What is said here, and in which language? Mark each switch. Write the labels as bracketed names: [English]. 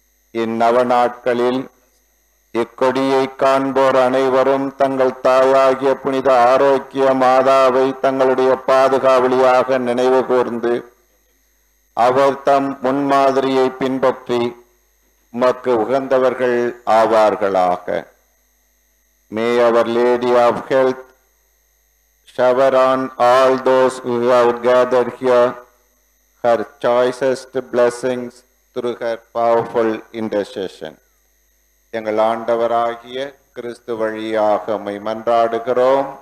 [Tamil] இந்நவ நாட்களில் இக்கொடியை காண்போர் அனைவரும் தங்கள் தாயாகிய புனித ஆரோக்கிய மாதாவை தங்களுடைய பாதுகாவலியாக நினைவு கூர்ந்து அவர் தம் முன்மாதிரியை பின்பற்றி உமக்கு உகந்தவர்கள் ஆவார்களாக. [English] May Our Lady of Health shower on all those who have gathered here her choicest blessings through her powerful intercession. [Tamil] எங்கள் ஆண்டவராகிய கிறிஸ்து வழியாக உம்மை மன்றாடுகிறோம்.